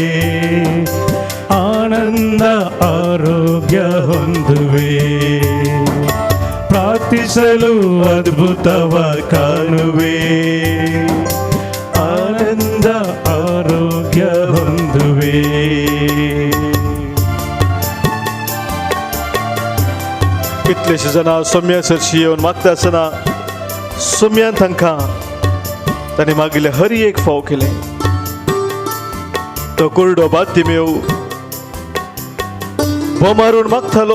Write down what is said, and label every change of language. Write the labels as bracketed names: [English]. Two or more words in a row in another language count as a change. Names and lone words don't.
[Kannada] ಆನಂದ ಆರೋಗ್ಯ ಹೊಂದುವೆ. ಪ್ರಾರ್ಥಿಸಲು ಅದ್ಭುತವ ಕಾಣುವೆ, ಆನಂದ ಆರೋಗ್ಯ ಹೊಂದುವೆ. [Konkani] कितलेशे जाणां सोम्या सरशी येवन मागता आसतना सोम्यान तांकां ताणें मागिल्लें हर एक फाव केलें. तो कुरडो बार्तिमेव बोमारून मागतालो.